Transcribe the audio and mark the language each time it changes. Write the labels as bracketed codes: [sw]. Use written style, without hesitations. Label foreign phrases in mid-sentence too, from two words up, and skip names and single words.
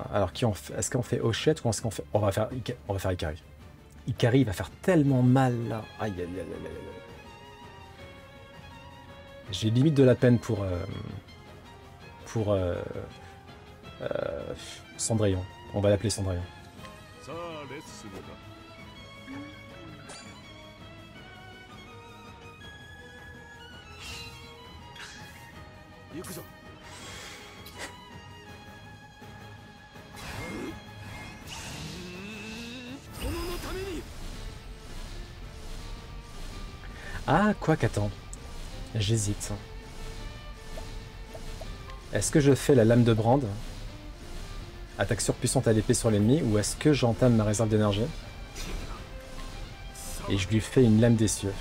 [fr] Alors, est-ce qu'on fait Hachette ou est-ce qu'on fait... On va faire Ikari. Ikari, il va faire tellement mal, là. Aïe, aïe, aïe, aïe, aïe. J'ai limite de la peine pour Cendrillon. On va l'appeler Cendrillon. [ja] さあレッスンだ。行くぞ。殿のために。 [fr] Ah, quoi qu'attends. J'hésite. Est-ce que je fais la lame de brande? Attaque surpuissante à l'épée sur l'ennemi, ou est-ce que j'entame ma réserve d'énergie et je lui fais une lame des cieux?